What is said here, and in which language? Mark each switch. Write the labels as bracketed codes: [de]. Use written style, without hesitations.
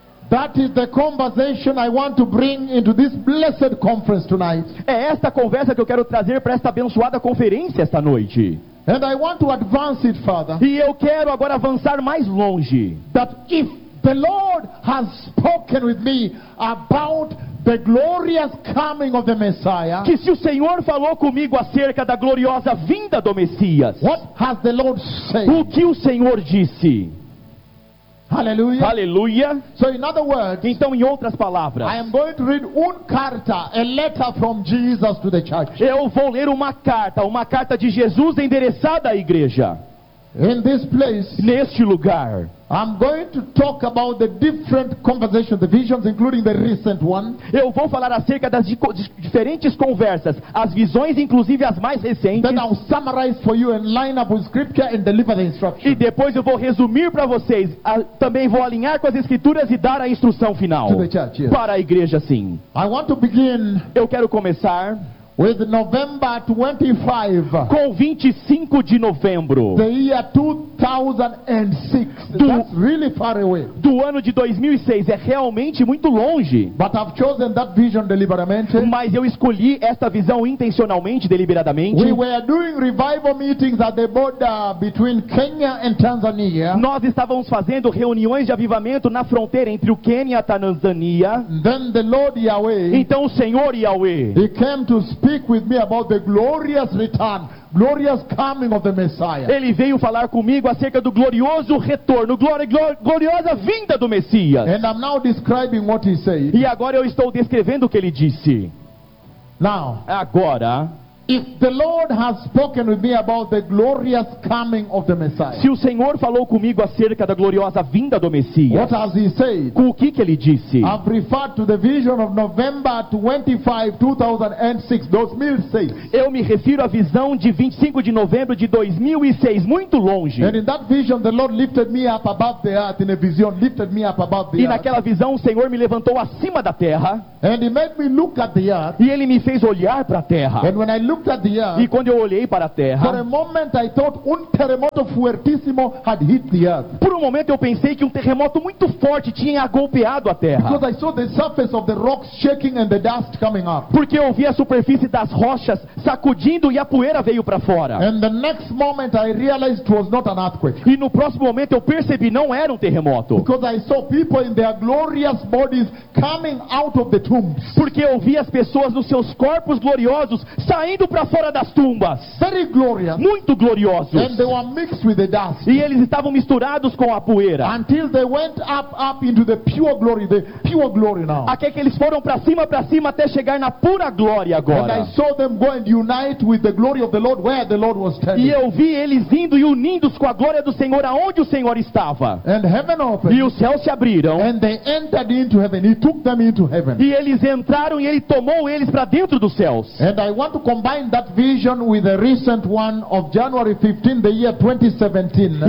[en] That is the conversation I want to bring into this blessed conference tonight. [pt] É esta conversa que eu quero trazer para esta abençoada conferência esta noite. [en] And I want to advance it further. [pt] E eu quero agora avançar mais longe. [en] That if the Lord has spoken with me about the glorious coming of the Messiah, [pt] que se o Senhor falou comigo acerca da gloriosa vinda do Messias, [en] what has the Lord said? [pt] O que o Senhor disse? [en] Hallelujah. [pt] Hallelujah. [en] So in other words, [pt] então em outras palavras, [en] I am going to read one carta, a letter from Jesus to the church. [pt] Eu vou ler uma carta de Jesus endereçada à igreja. [en] In this place, [pt] neste lugar, [en] I'm going to talk about the different conversations, the visions, including the recent one. [pt] Eu vou falar acerca das diferentes conversas, as visões, inclusive as mais recentes. [en] Then I'll summarize for you and line up with Scripture and deliver the instruction. [pt] E depois eu vou resumir para vocês, também vou alinhar com as Escrituras e dar a instrução final. [en] To the church, yes. [pt] Para a igreja, sim. [en] I want to begin. [pt] Eu quero começar. [en] With November 25, [pt] com 25 de novembro, [en] the year 2006, that's really far away. [pt] Do ano de 2006, é realmente muito longe. [en] But I've chosen that vision deliberately. [pt] Mas eu escolhi esta visão intencionalmente, deliberadamente. [en] We were doing revival meetings at the border between Kenya and Tanzania. [pt] Nós estávamos fazendo reuniões de avivamento na fronteira entre o Quênia e a Tanzania. [en] Then the Lord Yahweh, [pt] então o Senhor Yahweh, [en] he came to speak with me about the glorious return, glorious coming of the Messiah. [pt] Ele veio falar comigo acerca do glorioso retorno, gloriosa vinda do Messias. [en] And I'm now describing what he said. [pt] E agora eu estou descrevendo o que ele disse. [en] Now, [pt] agora, [en] if the Lord has spoken with me about the glorious coming of the Messiah, [pt] se o Senhor falou comigo acerca da gloriosa vinda do Messias, [en] what has he said? [pt] O que ele disse? [en] I've referred to the vision of November 25, 2006. [pt] Eu me refiro à visão de 25 de novembro de 2006, muito longe. [en] And in that vision, the Lord lifted me up above the earth. In a vision, lifted me up above the earth. [pt] E naquela visão, o Senhor me levantou acima da terra. [en] And he made me look at the earth. [pt] E ele me fez olhar para a terra. [en] And when I looked at the earth, [pt] e quando eu olhei para a terra, [en] for a moment I thought [es] un terremoto fuertísimo [en] had hit the earth. [pt] Por um momento eu pensei que um terremoto muito forte tinha golpeado a terra. [en] Because I saw the surface of the rocks shaking and the dust coming up. [pt] Porque eu vi a superfície das rochas sacudindo e a poeira veio para fora. [en] And the next moment I realized it was not an earthquake. [pt] E no próximo momento eu percebi não era um terremoto. [en] Because I saw people in their glorious bodies coming out of the tombs. [pt] Porque eu vi as pessoas nos seus corpos gloriosos saindo para fora das tumbas. [en] Very glorious. [pt] Muito gloriosos. [en] And they were mixed with the dust. [pt] E eles estavam misturados com a poeira. [en] Until they went up into the pure glory now. [pt] Até que eles foram para cima até chegar na pura glória agora. [en] And I saw them go and unite with the glory of the Lord where the Lord was standing. [pt] E eu vi eles indo e unindo-se com a glória do Senhor aonde o Senhor estava. [en] And heaven opened. [pt] E os céus se abriram. [en] And they entered into heaven. He took them into heaven. [pt] E eles entraram e ele tomou eles para dentro dos céus. [en] And I want to combine that vision with a recent one of January 15, the year 2017.